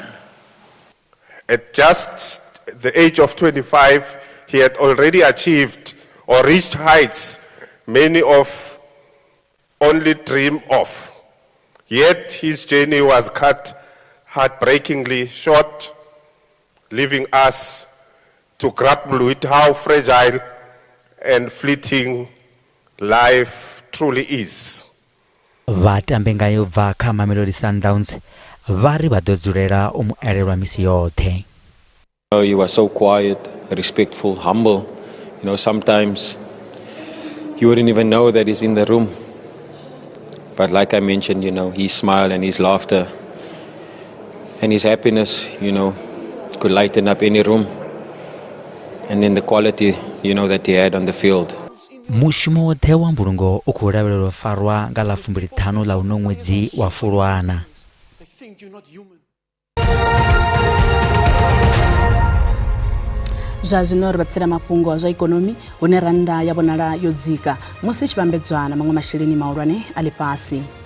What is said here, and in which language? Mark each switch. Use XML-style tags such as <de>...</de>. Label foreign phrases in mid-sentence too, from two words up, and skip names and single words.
<en>At just the age of 25, he had already achieved or reached heights many of only dream of. Yet his journey was cut heartbreakingly short, leaving us to grapple with how fragile and fleeting life truly is.</en> <ve>Vatambi ngayo bva kha Mamelodi Sundowns vari vha ḓo dzulela u mu elelwa misi yoṱhe.</ve> <en>He was so quiet, respectful, humble. Sometimes you wouldn't even know that he's in the room. But like I mentioned, his smile and his laughter and his happiness, could lighten up any room. And then the quality, that he had on the field.</en> <ve>mushumo wothe wa mbulungo ukulavhelelwa farwa nga ḽa 25 ḽa uno ṅwedzi wa Fulwana. zwa zwino ri vhatsela mafhungo zwa ikonomi hune randa ya vhonala yo dzika musi i tshi vhambedzwa na maṅwe masheleni mahulwane a ḽifhasi.</ve>